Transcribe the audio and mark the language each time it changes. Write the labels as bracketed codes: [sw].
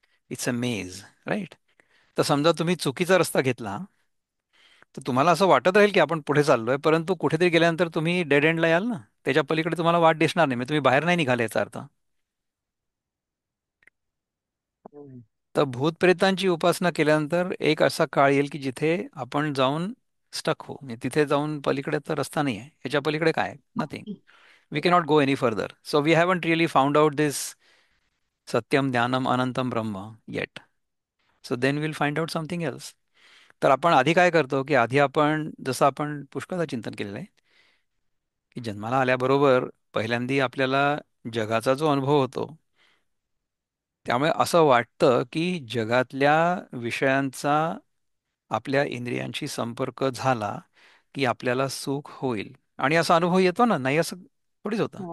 [en] It's a maze, right? [mr] तर समजा तुम्ही चुकीचा रस्ता घेतला, तर तुम्हाला असं वाटत राहील की आपण पुढे चाललोय, परंतु कुठेतरी गेल्यानंतर तुम्ही डेड एंडला याल ना, त्याच्या पलीकडे तुम्हाला वाट दिसणार नाही, म्हणजे तुम्ही बाहेर नाही निघाले याचा अर्थ. हम्म. तर भूतप्रेतांची उपासना केल्यानंतर एक असा काळ येईल की जिथे आपण जाऊन स्टक होऊ, म्हणजे तिथे जाऊन पलीकडे तर रस्ता नाही आहे, याच्या पलीकडे काय, nothing. [en] we cannot go any further, so we haven't really found out this [sa] सत्यम ज्ञानम अनंतम ब्रह्म [en] Yet. So then will find out something else. [mr] तर आपण आधी काय करतो, की आधी आपण जसं आपण पुष्कळदा चिंतन केलेलं आहे, की जन्माला आल्याबरोबर पहिल्यांदी आपल्याला जगाचा जो अनुभव होतो, त्यामुळे असं वाटतं की जगातल्या विषयांचा आपल्या इंद्रियांशी संपर्क झाला की आपल्याला सुख होईल, आणि असा अनुभव येतो ना, नाही असं थोडीच होतं.